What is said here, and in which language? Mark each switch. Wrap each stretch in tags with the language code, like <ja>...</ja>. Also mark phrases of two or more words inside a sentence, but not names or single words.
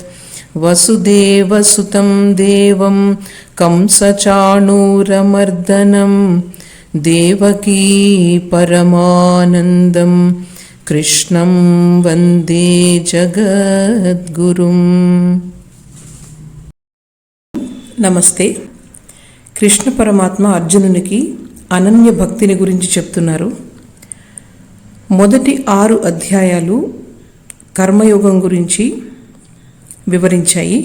<sa>वसुदेवसुतं देवं कंसचाणूरमर्दनं देवकी परमानन्दं कृष्णं वन्दे जगद्गुरुम्।</sa> <te>నమస్తే. కృష్ణ పరమాత్మ అర్జునునికి అనన్య భక్తిని గురించి చెప్తున్నారు. మొదటి 6 అధ్యాయాలు కర్మయోగం గురించి వివరించాయి.</te>